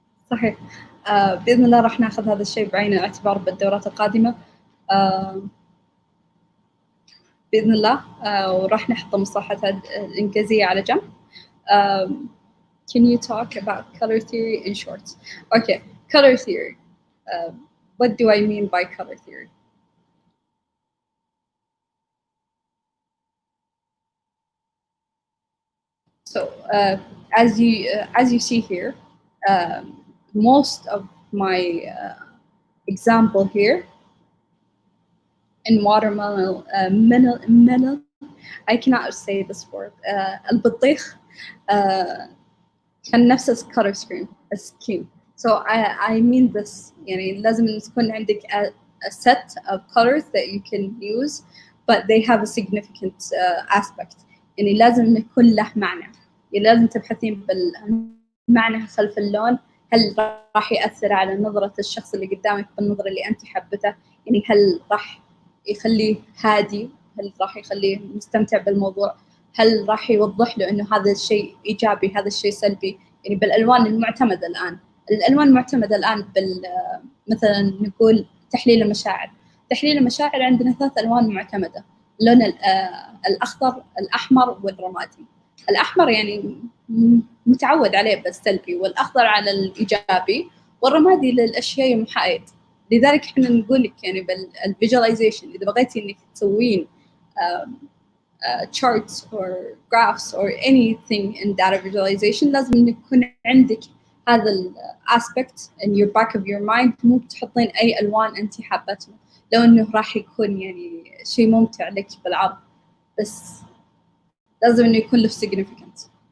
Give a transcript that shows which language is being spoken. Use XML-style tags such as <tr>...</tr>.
<ar>صحيح. بإذن الله راح ناخذ هذا الشيء بعين الاعتبار بالدورات القادمة بإذن الله، وراح نحط مصطلحات الإنجليزية على جنب.</ar> <en>Can you talk about color theory in short? Okay, color theory. What do I mean by color theory? So as you see here, most of my example here in watermelon, I cannot say this word.</en> <ar>البطيخ كان نفس color scheme.</ar> <en>So I mean this.</en> <ar>يعني لازم تكون عندك</ar> <en>a set of colors that you can use, but they have a significant aspect.</en> <ar>يعني لازم يكون له معنى. يعني لازم تبحثين بالمعنى خلف اللون. هل راح يأثر على نظرة الشخص اللي قدامك بالنظرة اللي أنت حبته؟ يعني هل راح يخليه هادي؟ هل راح يخليه مستمتع بالموضوع؟ هل راح يوضح له إنه هذا الشيء إيجابي هذا الشيء سلبي؟ يعني بالألوان المعتمدة الآن، الألوان المعتمدة الآن مثلا نقول تحليل المشاعر. تحليل المشاعر عندنا 3 ألوان معتمدة، اللون الأخضر، الأحمر، والرمادي. الأحمر يعني متعود عليه بالسلبي، والأخضر على الإيجابي، والرمادي للأشياء المحايد. لذلك احنا نقول لك يعني بالفيجواليزيشن إذا بغيتي إنك تسوين</ar> <en>charts or graphs or anything in data visualization</en> <ar>لازم يكون عندك هذا</ar> <en>aspect in your back of your mind.</en> <ar>مو تحطين أي ألوان أنت حابتها، لو إنه راح يكون يعني شيء ممتع لك بالعرض، بس لازم إنه يكون له significance.</ar>